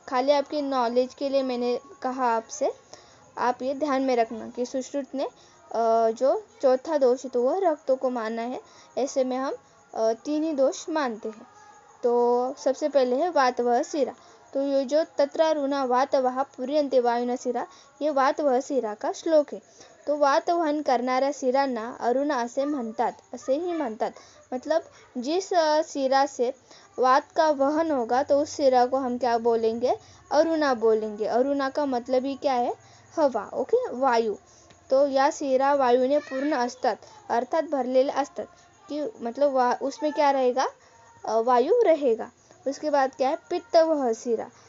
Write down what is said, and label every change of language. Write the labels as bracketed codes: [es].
[hi] खाली आपकी नॉलेज के लिए मैंने कहा आपसे, आप ये ध्यान में रखना कि सुश्रुत ने जो चौथा दोष है तो वह रक्त को माना है। ऐसे में हम 3 ही दोष मानते हैं। तो सबसे पहले है वात वह शिरा। तो ये जो [sa] तत्रारुणा वातवः पूर्यन्ते वायुना शिरा, [hi] ये वात वह शिरा का श्लोक है। [mr] तो वात वहन करणाऱ्या शिरांना अरुणा असे म्हणतात, असे ही म्हणतात। [hi] मतलब जिस शिरा से वात का वहन होगा तो उस शिरा को हम क्या बोलेंगे? अरुणा बोलेंगे। अरुणा का मतलब ही क्या है? हवा, ओके, वायू। [mr] तो या शिरा वायूने पूर्ण असतात, अर्थात भरलेले असतात, [hi] कि मतलब उसमें क्या रहेगा? वायु रहेगा। उसके बाद क्या है? पित्त वह शिरा।